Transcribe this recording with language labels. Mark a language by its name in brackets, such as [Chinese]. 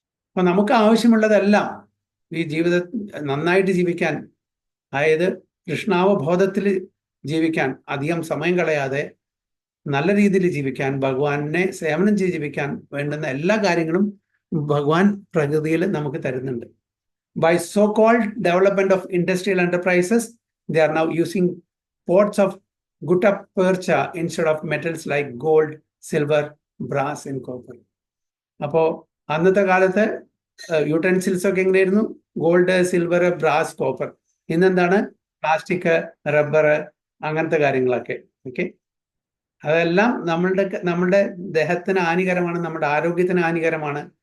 [Malayalam] അപ്പൊ നമുക്ക് ആവശ്യമുള്ളതെല്ലാം ഈ നന്നായിട്ട് ജീവിക്കാൻ, അതായത് കൃഷ്ണാവബോധത്തിൽ ജീവിക്കാൻ, അധികം സമയം കളയാതെ നല്ല രീതിയിൽ ജീവിക്കാൻ, ഭഗവാനെ സേവനം ചെയ്ത് ജീവിക്കാൻ വേണ്ടുന്ന എല്ലാ കാര്യങ്ങളും ഭഗവാൻ പ്രകൃതിയിൽ നമുക്ക് തരുന്നുണ്ട്. [English] By so-called development of industrial enterprises, they are now using pots of gutta percha instead of metals like gold, silver, brass and copper. [Malayalam] അപ്പോൾ അന്നത്തെ കാലത്ത് യൂട്ടൻസിൽസ് ഒക്കെ എങ്ങനെയായിരുന്നു? Gold, silver, brass, copper. ഇന്നെന്താണ്? പ്ലാസ്റ്റിക്, റബ്ബർ, അങ്ങനത്തെ കാര്യങ്ങളൊക്കെ. ഓക്കെ, അതെല്ലാം നമ്മളുടെ ദേഹത്തിന് ഹാനികരമാണ്, നമ്മുടെ ആരോഗ്യത്തിന് ഹാനികരമാണ്.